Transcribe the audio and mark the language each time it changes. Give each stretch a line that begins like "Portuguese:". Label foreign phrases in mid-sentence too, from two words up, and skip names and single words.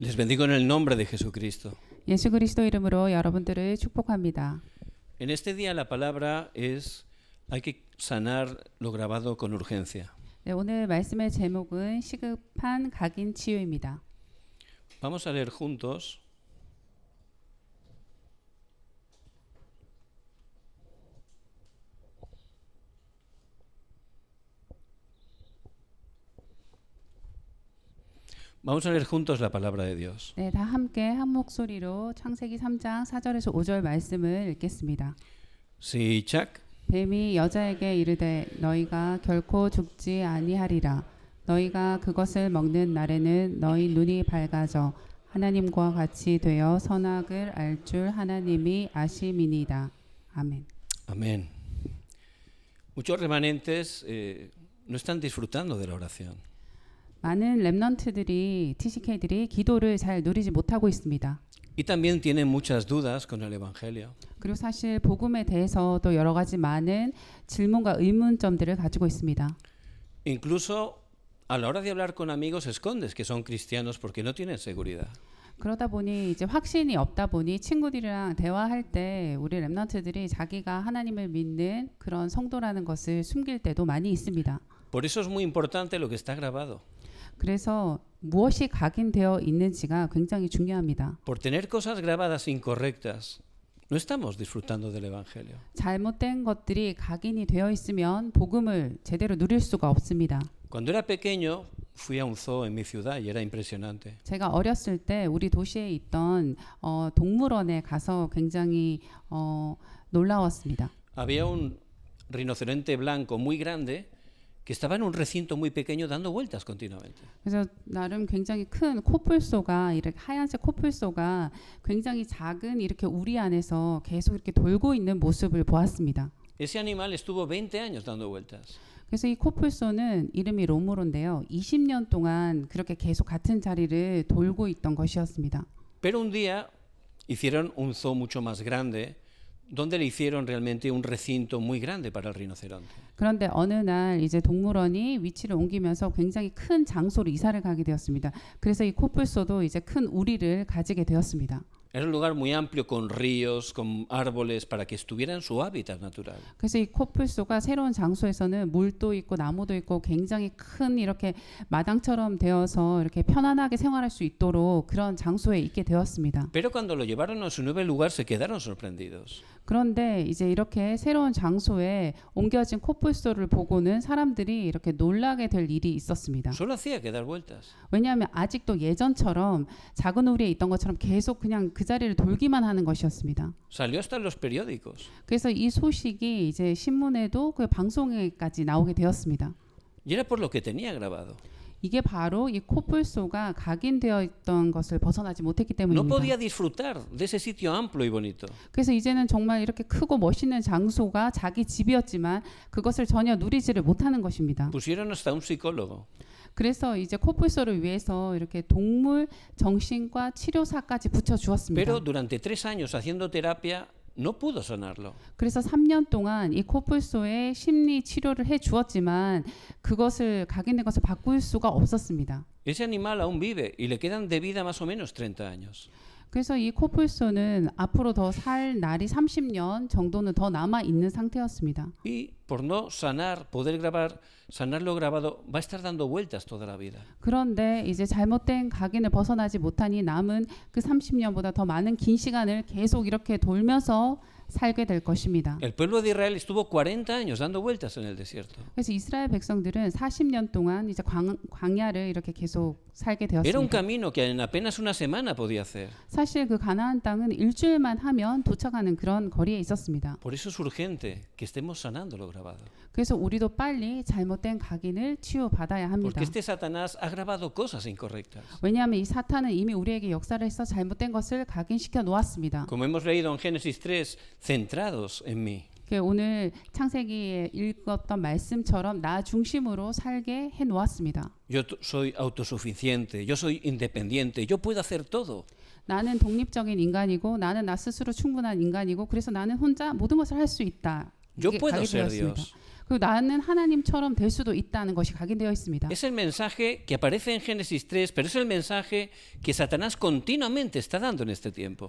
Spanish: Les bendigo en el nombre de Jesucristo.
Korean: 예수 그리스도 이름으로 여러분들을 축복합니다.
Spanish: En este día la palabra es hay que sanar lo grabado con urgencia.
Korean: 네, 오늘 말씀의 제목은 시급한 각인 치유입니다.
Spanish: Vamos a leer juntos la palabra de Dios.
Korean: 네, 다 함께 한 목소리로 창세기 3장 4절에서 5절 말씀을 읽겠습니다. 시작. 뱀이 여자에게 이르되 너희가 결코 죽지 아니하리라. 너희가 그것을 먹는 날에는 너희 눈이 밝아져 하나님과 같이 되어 선악을 알 줄 하나님이 아심이니이다. 아멘.
Spanish: Amén. Muchos remanentes no están disfrutando de la oración.
Korean: 많은 렘넌트들이 TCK들이 기도를 잘 누리지 못하고 있습니다.
Spanish: Y también tienen muchas dudas con el Evangelio.
Korean: 그리고 사실 복음에 대해서도 여러 가지 많은 질문과 의문점들을 가지고 있습니다.
Spanish: Incluso a la hora de hablar con amigos escondes que son cristianos porque no tienen seguridad.
Korean: 그러다 보니 이제 확신이 없다 보니 친구들이랑 대화할 때 우리 렘넌트들이 자기가 하나님을 믿는 그런 성도라는 것을 숨길 때도 많이 있습니다.
Spanish: Por eso es muy importante lo que está grabado.
Korean: 그래서 무엇이 각인되어 있는지가 굉장히 중요합니다.
Spanish: Por tener cosas grabadas incorrectas, no estamos disfrutando del Evangelio.
Korean: 잘못된 것들이 각인이 되어 있으면 복음을 제대로 누릴 수가 없습니다.
Spanish: Cuando era pequeño, fui a un zoo en mi ciudad y era impresionante.
Korean: 제가 어렸을 때 우리 도시에 있던 동물원에 가서 굉장히 놀라웠습니다.
Spanish: Había un rinoceronte blanco muy grande que estaba en un recinto muy pequeño dando vueltas continuamente.
Korean: 그래서 나름 굉장히 큰 코뿔소가 이렇게 하얀색 코뿔소가 굉장히 작은 이렇게 우리 안에서 계속 이렇게 돌고 있는 모습을 보았습니다.
Spanish: Ese animal estuvo 20 años dando vueltas.
Korean: 그래서 이 코뿔소는 이름이 로모로인데요. 20년 동안 그렇게 계속 같은 자리를 돌고 있던 것이었습니다.
Spanish: Pero un día hicieron un zoo mucho más grande donde le hicieron realmente un recinto muy grande para el rinoceronte.
Korean: 그런데 어느 날 이제 동물원이 위치를 옮기면서 굉장히 큰 장소로 이사를 가게 되었습니다. 그래서 이 코뿔소도 이제 큰 우리를 가지게 되었습니다.
Spanish: Era un lugar muy amplio con ríos, con árboles para que estuviera en su hábitat natural.
Korean: 그래서 이 코뿔소가 새로운 장소에서는 물도 있고 나무도 있고 굉장히 큰 이렇게 마당처럼 되어서 이렇게 편안하게 생활할 수 있도록 그런 장소에 있게 되었습니다.
Spanish: Pero cuando lo llevaron a su nuevo lugar se quedaron sorprendidos.
Korean: 그런데 이제 이렇게 새로운 장소에 옮겨진 코뿔소를 보고는 사람들이 이렇게 놀라게 될 일이 있었습니다.
Spanish: Solo hacía que dar vueltas.
Korean: 왜냐하면 아직도 예전처럼 작은 우리에 있던 것처럼 계속 그냥 그 자리를 돌기만 하는 것이었습니다.
Spanish: Salió hasta en los periódicos.
Korean: 그래서 이 소식이 이제 신문에도 그 방송에까지 나오게 되었습니다.
Spanish: Y era por lo que tenía grabado.
Korean: 이게 바로 이 코뿔소가 각인되어 있던 것을 벗어나지 못했기
Spanish: No
Korean: 때문입니다.
Spanish: podía disfrutar de ese sitio amplio y bonito.
Korean: 그래서 이제는 정말 이렇게 크고 멋있는 장소가 자기 집이었지만 그것을 전혀 누리지를 못하는 것입니다.
Spanish: Pusieron hasta un psicólogo.
Korean: 그래서 이제 코뿔소를 위해서 이렇게 동물 정신과 치료사까지 붙여 주었습니다.
Spanish: Pero durante 3 años haciendo terapia no pudo sanarlo.
Korean: 그래서 3년 동안 이 코뿔소의 심리 치료를 해 주었지만 그것을 각인된 것을 바꿀 수가 없었습니다.
Spanish: Ese animal aún vive y le quedan de vida más o menos 30 años.
Korean: 그래서 이 코뿔소는 앞으로 더 살 날이 30년 정도는 더 남아 있는 상태였습니다.
Spanish: Y por no sanar, poder grabar, sanar lo grabado, va a estar dando vueltas toda la vida.
Korean: 그런데 이제 잘못된 각인을 벗어나지 못하니 남은 그 30년보다 더 많은 긴 시간을 계속 이렇게 돌면서 살게 될 것입니다.
Spanish: El pueblo de Israel estuvo 40 años dando vueltas en el desierto.
Korean: 그래서 이스라엘 백성들은 40년 동안 이제 광야를 이렇게 계속 살게
Spanish: Era un
Korean: 되었습니다.
Spanish: camino que en apenas una semana podía hacer.
Korean: 사실 그 가나안 땅은 일주일만 하면 도착하는 그런 거리에 있었습니다.
Spanish: Por eso es urgente que estemos sanando lo grabado.
Korean: 그래서 우리도 빨리 잘못된 각인을 치유받아야 합니다.
Spanish: Porque este Satanás ha grabado cosas incorrectas.
Korean: 왜냐하면 이 사탄은 이미 우리에게 역사를 해서 잘못된 것을 각인시켜 놓았습니다.
Spanish: Como hemos leído en Génesis 3, centrados en mí.
Korean: 오늘 창세기에 읽었던 말씀처럼 나 중심으로 살게 해 놓았습니다.
Spanish: Yo soy autosuficiente, yo soy independiente, yo puedo hacer todo.
Korean: 나는 독립적인 인간이고 나는 나 스스로 충분한 인간이고 그래서 나는 혼자 모든 것을 할 수 있다.
Spanish: Yo
Korean: 이게
Spanish: puedo
Korean: 가게
Spanish: ser
Korean: 되었습니다.
Spanish: Dios.
Korean: 그리고 나는 하나님처럼 될 수도 있다는 것이 각인되어 있습니다.
Spanish: Es el mensaje que aparece en Génesis 3, pero es el mensaje que Satanás continuamente está dando en este tiempo.